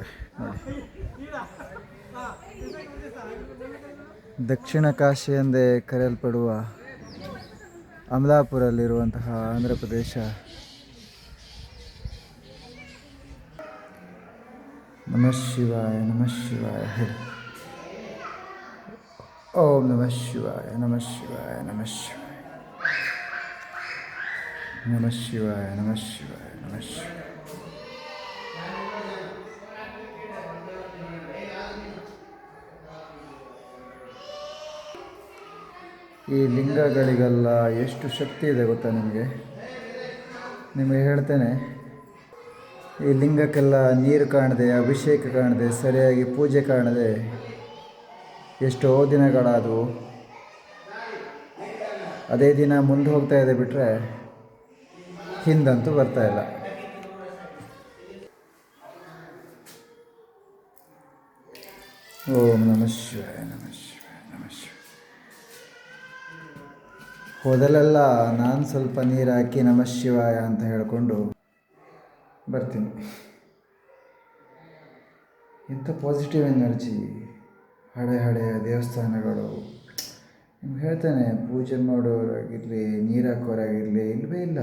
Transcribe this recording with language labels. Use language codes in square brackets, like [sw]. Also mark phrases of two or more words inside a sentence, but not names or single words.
[kn] ನೋಡಿ, ದಕ್ಷಿಣ ಕಾಶಿ ಎಂದೇ ಕರೆಯಲ್ಪಡುವ ಅಮಲಾಪುರಲ್ಲಿರುವಂತಹ ಆಂಧ್ರ ಪ್ರದೇಶ. [sa] ನಮಃ ಶಿವಾಯ ನಮಃ ಶಿವಾಯ. ಹೇಳಿ ಓಂ ನಮಃ ಶಿವಾಯ ನಮಃ ಶಿವಾಯ ನಮಃ ಶಿವಾಯ ನಮಃ ಶಿವಾಯ ನಮಃ ಶಿವಾಯ ನಮಃ ಶಿವಾಯ. [kn] ಈ ಲಿಂಗಗಳಿಗೆಲ್ಲ ಎಷ್ಟು ಶಕ್ತಿ ಇದೆ ಗೊತ್ತಾ ನಿಮಗೆ ಹೇಳ್ತೇನೆ. ಈ ಲಿಂಗಕ್ಕೆಲ್ಲ ನೀರು ಕಾಣದೆ, ಅಭಿಷೇಕ ಕಾಣದೆ, ಸರಿಯಾಗಿ ಪೂಜೆ ಕಾಣದೆ ಎಷ್ಟೋ ದಿನಗಳಾದವು. ಅದೇ ದಿನ ಮುಂದೆ ಹೋಗ್ತಾ ಇದೆ ಬಿಟ್ಟರೆ ಹಿಂದಂತೂ ಬರ್ತಾ ಇಲ್ಲ. [sa] ಓಂ ನಮಃ ಶಿವಾಯ ನಮಃ ಶಿವಾಯ ನಮಃ ಶಿವಾಯ. [kn] ಹೋದಲೆಲ್ಲ ನಾನು ಸ್ವಲ್ಪ ನೀರು ಹಾಕಿ [sa] ನಮಃ ಶಿವಾಯ [kn] ಅಂತ ಹೇಳಿಕೊಂಡು ಬರ್ತೀನಿ. ಇಂಥ [en] positive energy, [kn] ಹಳೆಯ ದೇವಸ್ಥಾನಗಳು. ನಿಮ್ಗೆ ಹೇಳ್ತೇನೆ, ಪೂಜೆ ಮಾಡೋರಾಗಿರಲಿ, ನೀರು ಹಾಕೋರಾಗಿರಲಿ, ಇಲ್ಲವೇ ಇಲ್ಲ.